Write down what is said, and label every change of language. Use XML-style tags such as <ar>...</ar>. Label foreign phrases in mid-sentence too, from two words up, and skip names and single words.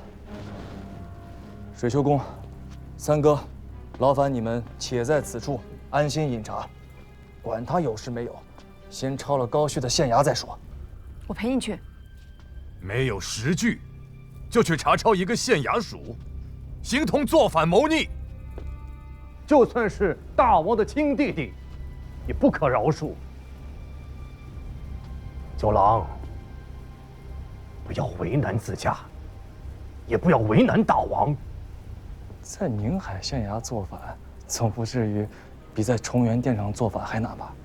<zh>水秋公、三哥，勞煩你們且在此處安心飲茶，管他有事沒有，先抄了高旭的縣衙再說。我陪你去。沒有實據，就去查抄一個縣衙署，形同作反謀逆。就算是大王的親弟弟，也不可饒恕。九郎，不要为难自家，也不要为难大王。在宁海县衙做法，总不至于比在崇元殿上做法还难吧？</zh>